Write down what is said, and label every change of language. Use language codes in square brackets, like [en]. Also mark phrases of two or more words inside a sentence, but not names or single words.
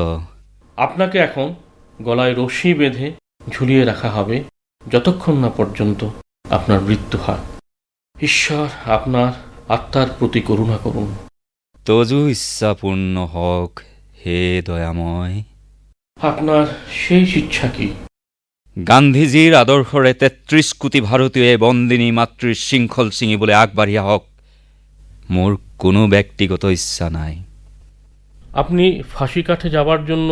[bn] আপনাকে এখন গলায় রশি বেঁধে ঝুলিয়ে রাখা হবে যতক্ষণ না পর্যন্ত আপনার মৃত্যু হয়। ঈশ্বর আপনার আত্মার প্রতি করুণা করুন। তজু ইচ্ছাপূর্ণ হক হে দয়াময়। আপনার সেই ইচ্ছা কি? [as] গান্ধীজীৰ আদৰ্শৰে ৩৩ কোটি ভাৰতীয় বন্দিনী মাতৃৰ শৃংখল ছিঙিবলৈ আগবাঢ়ি আহক। মোৰ কোনো ব্যক্তিগত ইচ্ছা নাই। [bn] আপনি ফাঁসি কাঠে যাবার জন্য?